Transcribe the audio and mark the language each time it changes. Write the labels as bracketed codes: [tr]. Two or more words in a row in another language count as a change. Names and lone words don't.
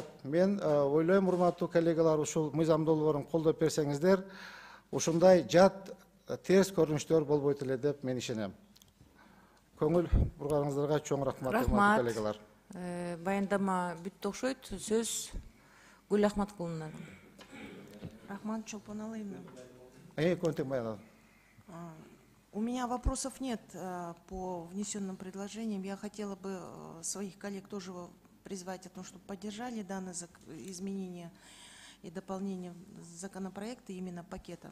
[ky] Мен ойлойм, урматтуу коллегалар, ушул мыйзам долбоорун колдоп берсеңиздер, ушундай жат терс көрүнүштөр болбойт эле деп мен ишенем. Көңүл бурганыңыздарга чоң рахмат, урматтуу коллегалар. Баяндама бүттү окшойт. Сөз Гүл Ахматкуловна. Рахман Чолпон Алыевна. [ru] У меня вопросов нет по внесенным предложениям. Я хотела бы своих коллег тоже призвать о том, чтобы поддержали данные изменения и дополнения законопроекта именно пакетом.